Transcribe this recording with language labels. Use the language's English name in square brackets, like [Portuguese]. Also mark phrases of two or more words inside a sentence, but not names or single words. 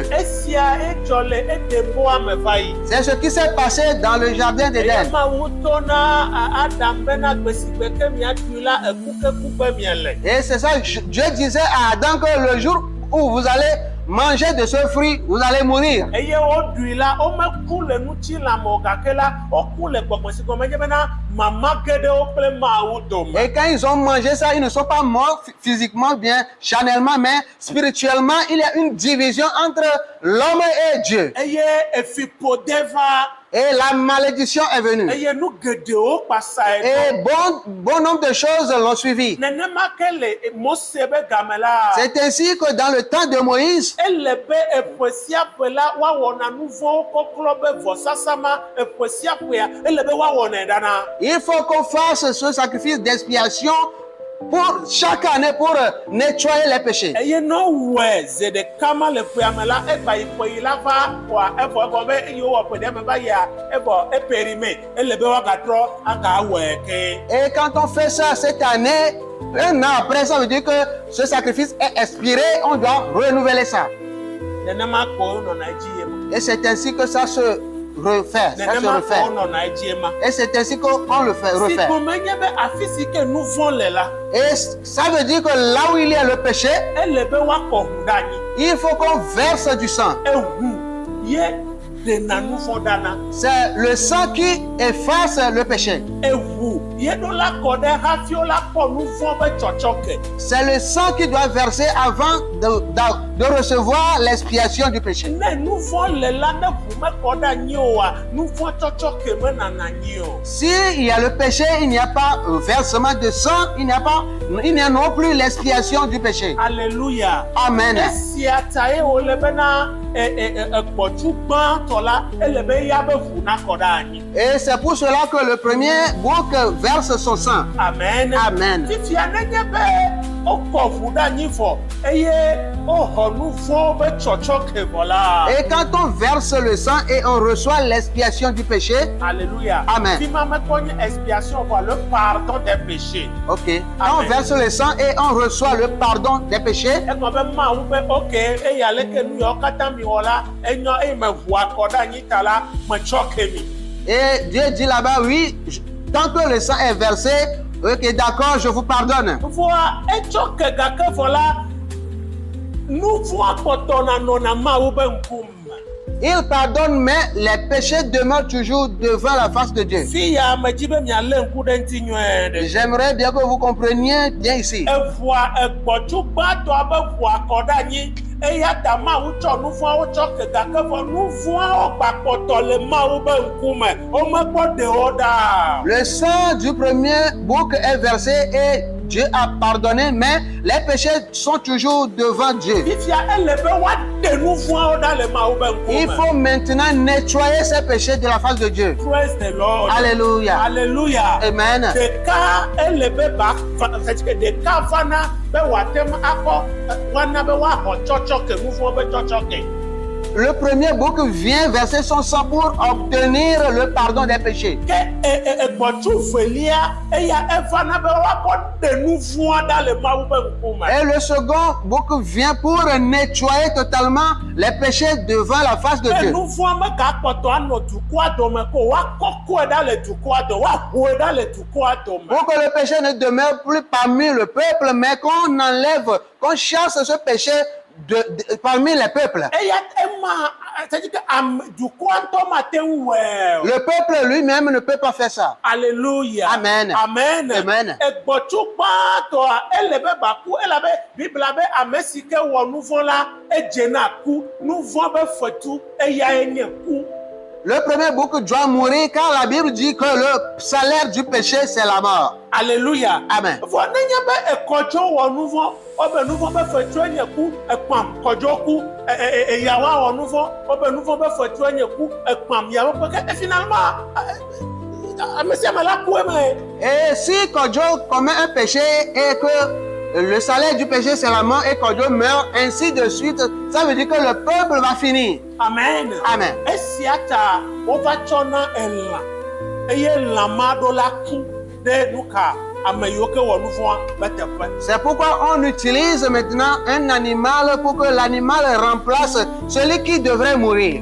[Ewe] Esia edzɔ le Edembo ame va yi. [French] C'est ce qui s'est passé dans le jardin [Ewe] Eye [French] d'Éden. [Ewe] Mawu tɔ na Adam bena gbe si gbe ke miaɖui la ekukeku be miele. [French] Et c'est ça, Dieu disait à Adam que le jour où vous allez manger de ce fruit, vous allez mourir. [Ewe] Eye woɖui la, womeku le ŋutilã me o gake la, woku le gbɔgbɔ si gɔme nye bena mama geɖewo kple Mawu dome. [French] Et quand ils ont mangé ça, ils ne sont pas morts physiquement, bien charnellement, mais spirituellement, il y a une division entre l'homme et Dieu. [Ewe] Eye efiƒode va. [French] Et la malédiction est venue. [Ewe] Eye nu geɖewo kpasae [French] Et bon nombre de choses l'ont suivi. [Ewe] nenema ke le Mose be game la. [French] C'est ainsi que dans le temps de Moïse, [Ewe] Ele be eƒe sia ƒe la woawɔna nu vɔ̃wo kɔklɔ be vɔsasa ma eƒe sia ƒea ele be woawɔnɛ ɖana. [French] il faut qu'on fasse ce sacrifice d'expiation pour chaque année pour nettoyer les péchés. [Ewe] Eye ne wɔe ze ɖeka ma le ƒea me la egba yi ƒe yi la va wòa evɔ egɔ be eye wowɔ ƒe ɖe me va yia evɔ epérime ele be woagatrɔ agawɔe ke. [French] Et quand on fait ça cette année, un an après, ça veut dire que ce sacrifice est expiré, on doit renouveler ça. [Ewe] Nenema kpɔ wonɔna edzi ye ma. [French] Et c'est ainsi que ça se refait. Ça se [Ewe] Nenema kpɔ [French] refait. [Ewe] wonɔna edzi ye ma. [French] Et c'est ainsi qu'on le fait, [Ewe] Si [French] refait. [Ewe] gome nye be afi si ke nu vɔ̃ le la, [French] Et ça veut dire que là où il y a le péché, [Ewe] ele be woakɔ ʋu ɖe anyi. [French] il faut qu'on verse du sang. [Ewe] Eʋu ye ɖena nu vɔ̃ ɖana. [French] C'est le sang qui efface le péché. [Ewe] Eʋu ye ɖo la kɔ ɖe hafi wola kpɔ nu vɔ̃ be tsɔtsɔke. [French] C'est le sang qui doit verser avant de recevoir l'expiation du péché. [Ewe] Ne nu vɔ̃ le la ne ʋu mekɔ ɖe anyi oa, nu vɔ̃ tsɔtsɔke menana anyi o. [French] S'il y a le péché, il n'y a pas versement de sang, il n'y a non plus l'expiation du péché. Alléluia. Amen. [Ewe] Esia ta ye wole bena gbɔtsu gbãtɔ la ele be ya be ʋu nakɔ ɖe anyi. [French] Et c'est pour cela que le premier bouc verse son sang. Amen. Amen. [Ewe] Fifia nenye be wokɔ ʋu ɖe anyi vɔ eye woxɔ nu vɔ̃wo be tsɔtsɔ ke vɔ la. [French] Et quand on verse le sang et on reçoit l'expiation du péché. Alléluia. Amen. [Ewe] Fi ma mekɔ nye expiation vɔ [French] le pardon des péchés. Ok. Quand on verse le sang et on reçoit le pardon des péchés. [Ewe] Egblɔ be Mawu be ok eya leke nu yawo katã mi wɔ la enyo eye me ʋu akɔ ɖe anyi ta la metsɔ ke mi. [French] Et Dieu dit là-bas, oui, tant que le sang est versé, ok, d'accord, je vous pardonne. [Ewe] Vɔa etsɔ ke gake vɔ la nu vɔ̃ kpɔtɔna nɔna Mawu be ŋkume. [French] Il pardonne, mais les péchés demeurent toujours devant la face de Dieu. [Ewe] Fi ya me dzi be mialé ŋku ɖe ŋuti nyuie ɖe. [French] J'aimerais bien que vous compreniez bien ici. [Ewe] Eʋua egbɔtsu gbãtɔa be ʋu akɔ ɖe anyi eya ta Mawu tsɔ nu vɔ̃awo tsɔ ke gake vɔ nu vɔ̃awo gbakpɔtɔ le Mawu be ŋkume womekpɔ ɖewo ɖa. [French] Le sang du premier bouc est versé et Dieu a pardonné, mais les péchés sont toujours devant Dieu. [Ewe] Fifia ele be woaɖe nu vɔ̃awo ɖa le Mawu be ŋkume. [French] Il faut maintenant nettoyer ces péchés de la face de Dieu. [English] Praise the Lord. [French] Alléluia. Alléluia. Amen. [Ewe] Ɖeka ele be [French] c'est que [Ewe] ɖeka vana be wòate ŋu akɔ wana be woaxɔ tsɔtsɔ ke nu vɔ̃ be tsɔtsɔ ke. [French] Le premier bouc vient verser son sang pour obtenir le pardon des péchés. [Ewe] Ke gbɔtsu velia eya evana be woakɔ ɖe nu vɔ̃a ɖa le Mawu be ŋkume. [French] Et le second bouc vient pour nettoyer totalement les péchés devant la face de Dieu. [Ewe] Nu vɔ̃a megakpɔtɔ anɔ dukɔa dome ko woakɔkɔe ɖa le dukɔa dome, woahoe ɖa le dukɔa dome. [French] Pour que le péché ne demeure plus parmi le peuple, mais qu'on enlève, qu'on chasse ce péché parmi les peuples. [Ewe] Eya ema [French] c'est-à-dire que [Ewe] dukɔa ŋutɔ mate ŋu wɔe o. [French] Le peuple lui-même ne peut pas faire ça. Alléluia. Amen. Amen. Amen. [Ewe] Egbɔtsu gbãtɔa ele be baku elabe Bibla be ame si ke wɔ nu vɔ̃ la edzena ku nu vɔ̃ be fetu eyae nye ku. [French] Le premier bouc doit mourir car la Bible dit que le salaire du péché c'est la mort. Alléluia. Amen. [Ewe] Vɔ nenye be ekɔdzo wɔ nu vɔ̃ wobe nu vɔ̃ be fetue nye ku ekpam kɔdzo ku eyawoa wɔ nu vɔ̃ wobe nu vɔ̃ be fetue nye ku ekpam yawo ke finalement ame sia ame la ku eme. [French] Et si Kodjo commet un péché et que le salaire du péché c'est la mort et Kodjo meurt, ainsi de suite, ça veut dire que le peuple va finir. Amen. Amen. [Ewe] Esia ta wova tsɔna elã eye lã ma ɖo la ku ɖe nuka ame yiwo ke wɔ nu vɔ̃a be teƒe. [French] C'est pourquoi on utilise maintenant un animal pour que l'animal remplace celui qui devrait mourir.